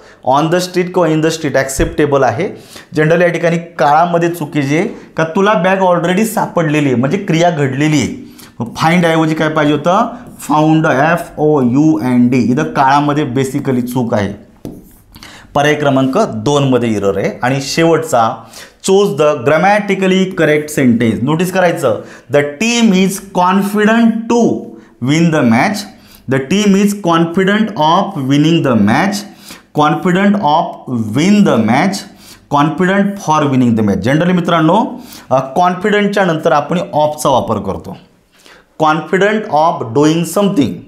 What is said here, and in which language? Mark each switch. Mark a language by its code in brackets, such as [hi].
[en] on the street [mr] किंवा [en] in the street [mr] acceptable आहे. Generally या ठिकाणी काळामध्ये चुकीची आहे का तुला बॅग ऑलरेडी सापडलेली आहे म्हणजे क्रिया घडलेली आहे. फाइंड ऐवजी काय पाहिजे होतं फाउंड FOUND. इथं काळामध्ये बेसिकली चूक आहे. पर्याय क्रमांक 2 मध्ये इरर आहे. आणि शेवटचा [en] Choose the grammatically correct sentence. [mr] Notice करायचं [en] The team is confident to win the match. The team is confident of winning the match. Confident of win the match. Confident for winning the match. [mr] Generally मित्रांनो कॉन्फिडंटच्या नंतर आपण ऑफचा वापर करतो. [en] Confident of doing something.